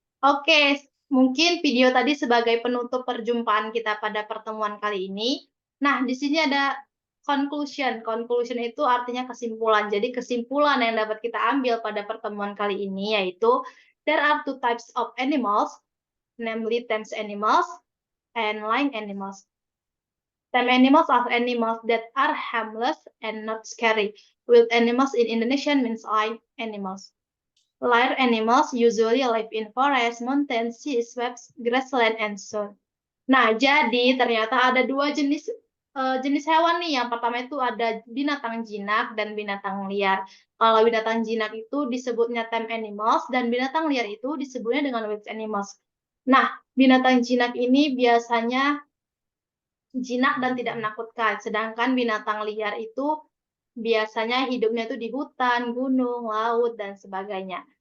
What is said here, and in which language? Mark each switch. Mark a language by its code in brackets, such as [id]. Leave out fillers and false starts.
[id] Oke, mungkin video tadi sebagai penutup perjumpaan kita pada pertemuan kali ini. Nah, di sini ada conclusion. Conclusion itu artinya kesimpulan. Jadi kesimpulan yang dapat kita ambil pada pertemuan kali ini yaitu [en] there are two types of animals, namely tame animals and land animals. Tame animals are animals that are harmless and not scary. Wild animals in Indonesian means live animals. Live animals usually live in forests, mountains, seas, webs, grassland, and so on. [id] Nah, jadi ternyata ada dua jenis hewan nih. Yang pertama itu ada binatang jinak dan binatang liar. Kalau binatang jinak itu disebutnya tame animals dan binatang liar itu disebutnya dengan wild animals. Nah, binatang jinak ini biasanya jinak dan tidak menakutkan, sedangkan binatang liar itu biasanya hidupnya itu di hutan, gunung, laut, dan sebagainya.